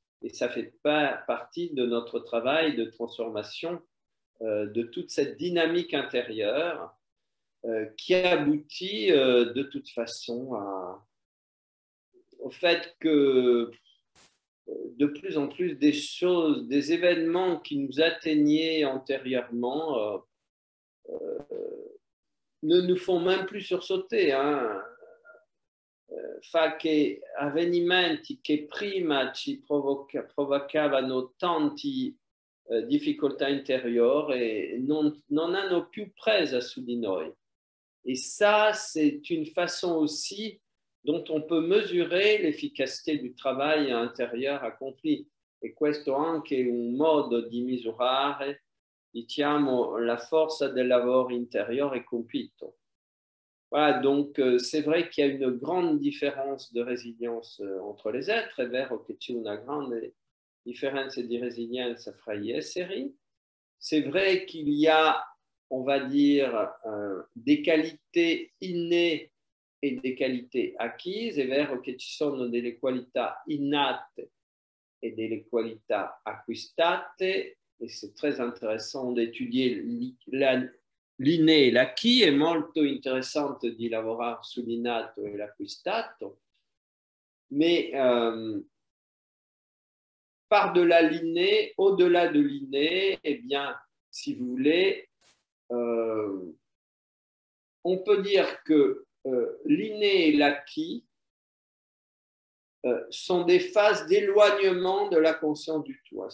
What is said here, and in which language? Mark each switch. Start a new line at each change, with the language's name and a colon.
French: Et ça fait partie de notre travail de transformation de toute cette dynamique intérieure qui aboutit de toute façon au fait que de plus en plus des choses, des événements qui nous atteignaient antérieurement ne nous font même plus sursauter.
Italian: Fa che avvenimenti che prima ci provocavano tanti difficoltà interiori non hanno più presa su di noi.
French: Et ça, c'est une façon aussi dont on peut mesurer l'efficacité du travail intérieur accompli.
Italian: E questo anche un modo di misurare, diciamo, la forza del lavoro interiore compito.
French: Voilà, donc c'est vrai qu'il y a une grande différence de résilience entre les êtres.
Italian: È vero che c'è una grande differenza di resilienza fra gli esseri.
French: C'est vrai qu'il y a, on va dire, des qualités innées e des qualités acquises.
Italian: È vero che ci sono delle qualità innate e delle qualità acquistate.
French: Et c'est très intéressant d'étudier l'inné e l'acquis,
Italian: è molto interessante di lavorare sull'innato e l'acquistato,
French: mais par-delà l'inné, au-delà de l'inné, eh bien, si vous voulez, on peut dire que l'inné et l'acquis sont des phases d'éloignement de la conscience du tout.